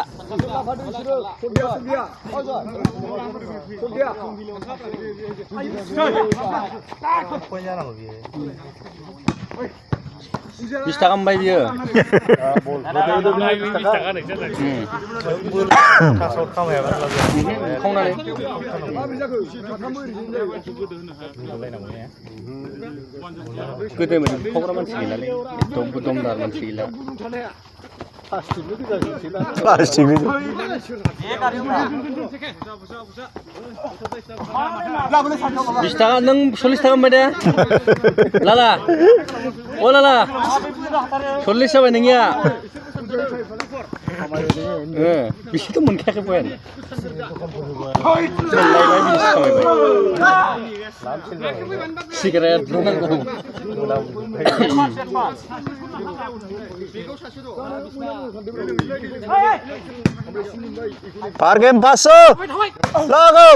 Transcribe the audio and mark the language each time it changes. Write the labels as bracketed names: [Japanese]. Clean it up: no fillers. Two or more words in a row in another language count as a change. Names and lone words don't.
[Bodo] बिस थाखा मोनबाय बियो खावनानै गोदो खावग्रा मानसि गैलालै दमदार मानसि गैला प्लास्टिक 20 थाखा नों 40 थाखा मोनबाय दे लाला ओ लाला 40 जाबाय नोंनिया बिसोरथ' मोनखायाखै पइन्ट सिगारेट नांगौ फारगोन 500 लागाव